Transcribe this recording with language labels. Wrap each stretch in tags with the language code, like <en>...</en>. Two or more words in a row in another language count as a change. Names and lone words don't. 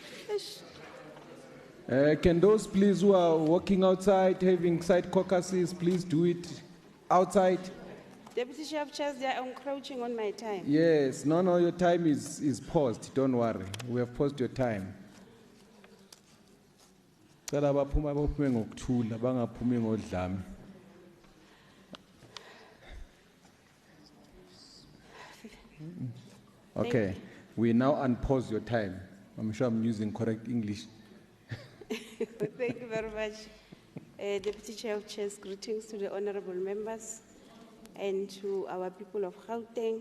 <en>Can those please who are walking outside, having side caucuses, please do it outside? Deputy Chair of Chairs, they are encroaching on my time. Yes, no, your time is paused. Don't worry. We have paused your time.</en> <zu>Cela baphuma baphume ngokuthula bangaphumi ngodlame.</zu> <en>Okay, we now unpause your time. I'm sure I'm using correct English. Thank you very much. Deputy Chair of Chairs, greetings to the honorable members and to our people of Gauteng.</en>